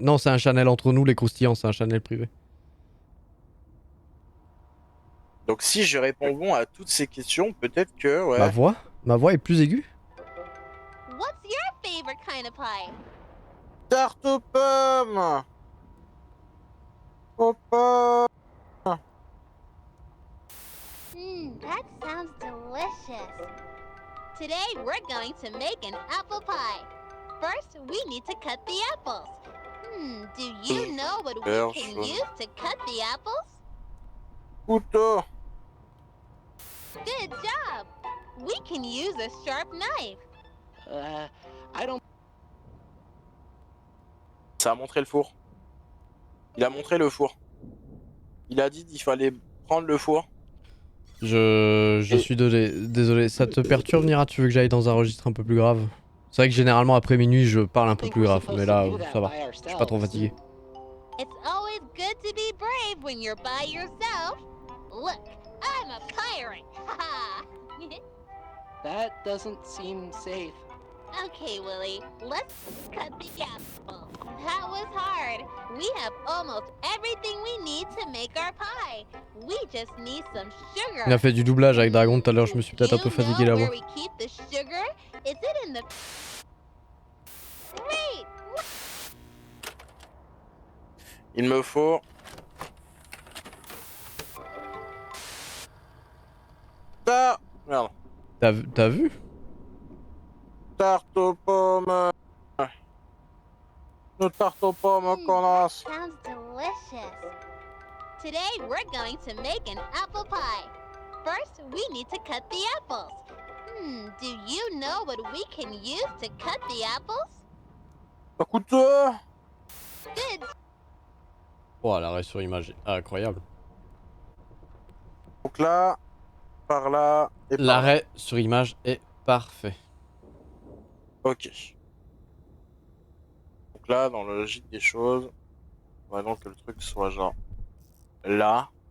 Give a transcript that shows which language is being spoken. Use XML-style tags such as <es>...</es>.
<fr>Non, c'est un channel entre nous, les croustillants, c'est un channel privé. Donc si je réponds bon à toutes ces questions, peut-être que, Ma ouais. voix est plus aiguë.</fr> <en>What's your favorite kind of pie?</en> <fr>Tarte aux pommes! Aux pommes!</fr> <en>That sounds delicious. Today we're going to make an apple pie. First, we need to cut the apples. Do you know what we can use to cut the apples?</en> <fr>Couteau!</fr> <en>Good job! We can use a sharp knife. I don't.</en> <fr>Ça a montré le four. Il a montré le four. Il a dit qu'il fallait prendre le four. Je suis désolé. Ça te perturbe, Nira? Tu veux que j'aille dans un registre un peu plus grave? C'est vrai que généralement après minuit je parle un peu plus grave, mais là ça va. Je suis pas trop fatigué.</fr> <en>It's always good to be brave when you're by yourself. Look, I'm a pirate. Haha. That doesn't seem safe. Okay, Willie, let's cut the apple. That was hard. We have almost everything we need to make our pie. We just need some sugar.</en> <fr>Il a fait du doublage avec Dragon tout à l'heure, je me suis peut-être un peu fatigué la voix.</fr> <en>Where we keep the sugar? Is it in the... Wait!</en> <fr>Il me faut... Ah! Merde. T'as vu? Tarte aux pommes! Nos tartes aux pommes, connasse!</fr> <en>Sounds delicious. Today we're going to make an apple pie. First, we need to cut the apples. Do you know what we can use to cut the apples?</en> <fr>Un couteau!</fr> <en>Good.</en> <fr>Oh, l'arrêt sur image est incroyable. Donc là, par là, et par là. L'arrêt sur image est parfait. Ok. Donc là, dans la logique des choses, on va donc que le truc soit genre là.</fr>